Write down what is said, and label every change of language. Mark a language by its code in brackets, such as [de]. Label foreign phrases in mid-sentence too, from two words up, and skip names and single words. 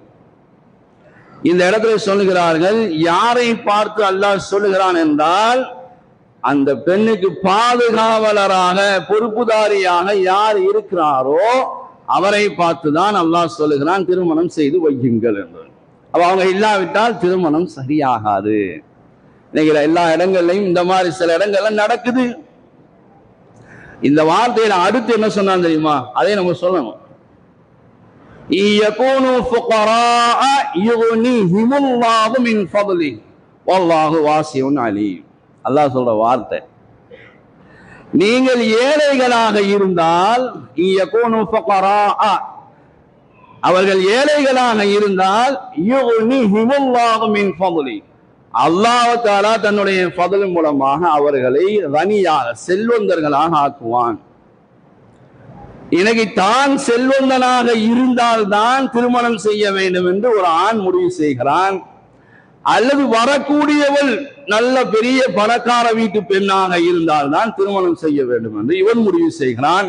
[ta] இந்த இடத்துல சொல்லுகிறார்கள், யாரை பார்த்து அல்லாஹ் சொல்லுகிறான் என்றால், அந்த பெண்ணுக்கு பாதுகாவலராக பொறுப்புதாரியாக யார் இருக்கிறாரோ அவரை பார்த்துதான் அல்லாஹ் சொல்லுகிறான் திருமணம் செய்து வையுங்கள் என்று. அப்ப அவங்க இல்லாவிட்டால் திருமணம் சரியாகாது. இன்னைக்கு எல்லா இடங்கள்லையும் இந்த மாதிரி சில இடங்கள்ல நடக்குது. இந்த வார்த்தையில அடுத்து என்ன சொன்னான் தெரியுமா? அதை நம்ம சொல்லணும். [ar] يَكُونُوا فُقَرَاءَ يُغْنِيهِمُ اللَّهُ مِنْ فَضْلِهِ وَاللَّهُ وَاسِعٌ عَلِيمٌ. [ta] அல்லாஹ் சொல்ற வார்த்தை, நீங்கள் ஏழைகளாக இருந்தால், [ar] يَكُونُوا فُقَرَاءَ, [ta] அவர்கள் ஏழைகளாக இருந்தால், [ar] يُغْنِيهِمُ اللَّهُ مِنْ فَضْلِهِ, [ta] அல்லாஹ் தஆலா தன்னுடைய ஃபضல் மூலமாக அவர்களை கனியாக செல்வந்தர்களாக ஆக்குவான். இன்னைக்கு தான் செல்வந்தனாக இருந்தால்தான் திருமணம் செய்ய வேண்டும் என்று ஒரு ஆண் முடிவு செய்கிறான், அல்லது வரக்கூடியவள் நல்ல பெரிய பணக்கார வீட்டு பெண்ணாக இருந்தால்தான் திருமணம் செய்ய வேண்டும் என்று இவன் முடிவு செய்கிறான்.